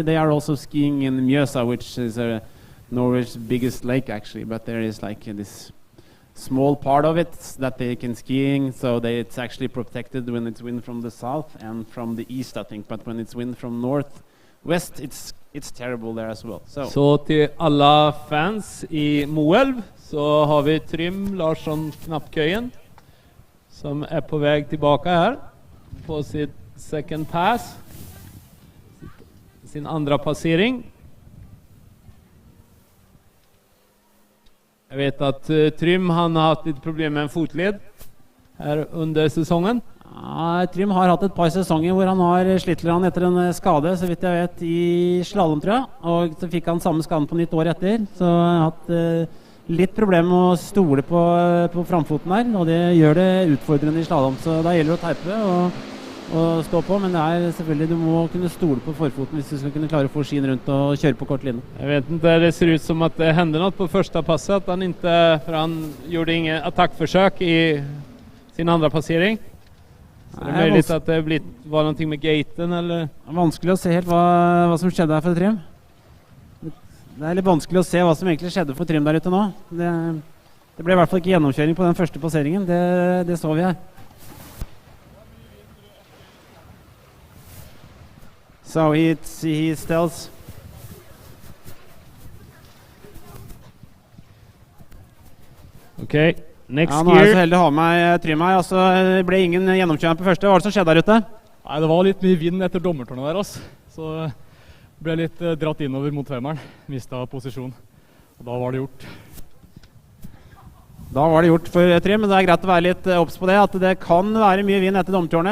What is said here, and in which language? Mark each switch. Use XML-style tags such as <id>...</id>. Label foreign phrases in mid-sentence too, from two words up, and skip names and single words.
<en>They are also skiing in Mjøsa, which is Norway's biggest lake actually, but there is like this small part of it that they can skiing, so it's actually protected when it's wind from the south and from the east, I think, but when it's wind from northwest, it's terrible there as well.</en> <sv>Så till alla fans i Moelv så har vi Trym Larsson Knappkøyen som är på väg tillbaka här på sitt</sv> <en>second pass,</en> <sv>sin andra passering. Jag vet att Trym han har haft lite problem med en fotled här under säsongen.</sv> <no>Ja, Trym har hatt et par sesonger hvor han har slitt litt etter en skade, så vidt jeg vet, i slalom, tror jeg. Og så fikk han samme skaden på nytt år etter, så han har hatt litt problem med å stole på framfoten her, og det gjør det utfordrende i slalom. Så da gjelder det å teipe og stå på, men det er selvfølgelig, du må kunne stole på forfoten hvis du skal kunne klare å få skien rundt og kjøre på kort linje.</no> <sv>Jag vet inte, det ser ut som att det hände något på första passet, att han inte, för han gjorde ingen attackförsök i sin andra passering. Så det är möjligt att det var någonting med gaten eller?</sv> <no>Vanskelig å se helt hva som skjedde her for Trym. Det er litt vanskelig å se hva som egentlig skjedde for Trym der ute nå. Det ble i hvert fall ikke gjennomkjøring på den første passeringen, det så vi her.</no> <en>So he tells. Okay, next</en> <no>ja, nå er jeg så heldig å ha med Trym her. Altså, det ble ingen gjennomkjøring på første. Hva var det som skjedde der ute? Nei, det var litt mye vind etter dommertårnet der, altså. Så ble jeg litt dratt innover mot femmeren. Mistet posisjon. Og da var det gjort. Da var det gjort for Trym, men det er greit å være litt obs på det, at det kan være mye vind etter dommertårnet.</no>